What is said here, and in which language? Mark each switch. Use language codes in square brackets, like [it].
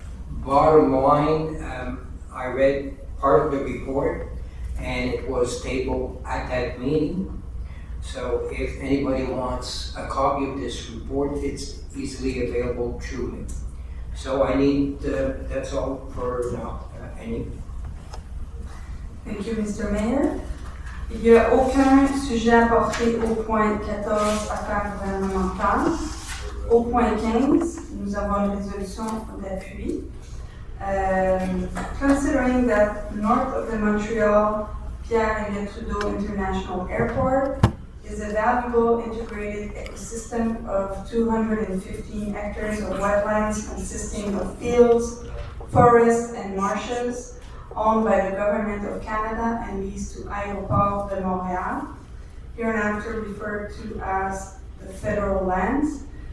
[en] bottom line, I read part of the report and it was tabled at that meeting. So if anybody wants a copy of this report, it's easily available to me. So I need, that's all for now. Any? Thank you, Mr. Mayor. [fr] Il n'y a aucun sujet apporté au point 14, affaires gouvernementales. Au point 15, nous avons une résolution d'appui. [en] Considering that north of the Montreal Pierre-Elliott Trudeau International Airport is a valuable integrated ecosystem of 215 hectares of wetlands consisting of fields, forests, and marshes owned by the Government of Canada and leased to Aéroport de Montréal, hereinafter referred to as the federal lands.